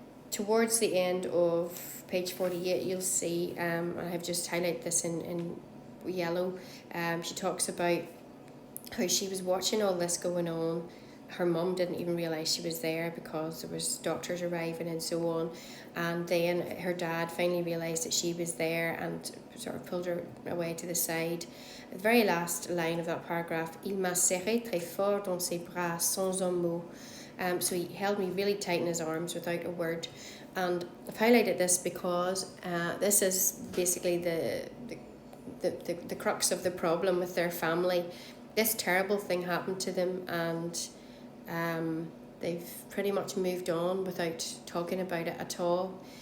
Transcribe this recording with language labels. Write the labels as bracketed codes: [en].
[en] Towards the end of page 48, you'll see, I have just highlighted this in yellow, she talks about how she was watching all this going on. Her mum didn't even realise she was there because there was doctors arriving and so on, and then her dad finally realised that she was there and sort of pulled her away to the side. The very last line of that paragraph, [fr] il m'a serré très fort dans ses bras sans un mot. [en] So he held me really tight in his arms without a word. And I've highlighted this because this is basically the crux of the problem with their family. This terrible thing happened to them, and they've pretty much moved on without talking about it at all.